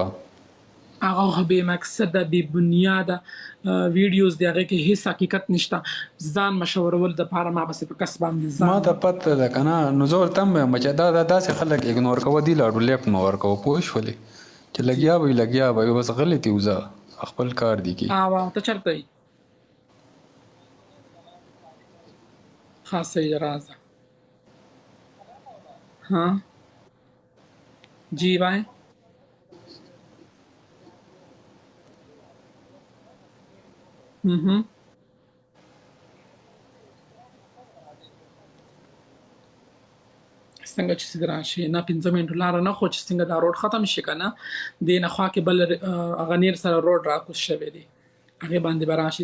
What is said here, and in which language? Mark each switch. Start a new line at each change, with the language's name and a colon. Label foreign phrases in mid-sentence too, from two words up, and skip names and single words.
Pashto: هغه بې مقصده بې بنیاده ویډیوز دی، هغې کې هېڅ حقیقت نشته. ځان مشورول دپاره ما بسې په کس باندې ما ته پته ده که نه، نو زه ورته هم وایم چې دا داسې خلک اګنور کوه، دي لاړو لیفټ مه ورکوه، پوه شولې، چې لګیا به وي لګیا به وي، بس غلې دي وځه خپل کار دي کې. ته چېرته یې؟
Hindi: हाँ सही राजा। हाँ जी भाई
Pashto: څنګه چې سید راشي نه 15 منټو لار نه، خو چې څنګه دا روډ ختم شي که نه، دې نه خوا کې بل هغه نیر سره روډ راکوز شوی دی، هغې باندې به راشي.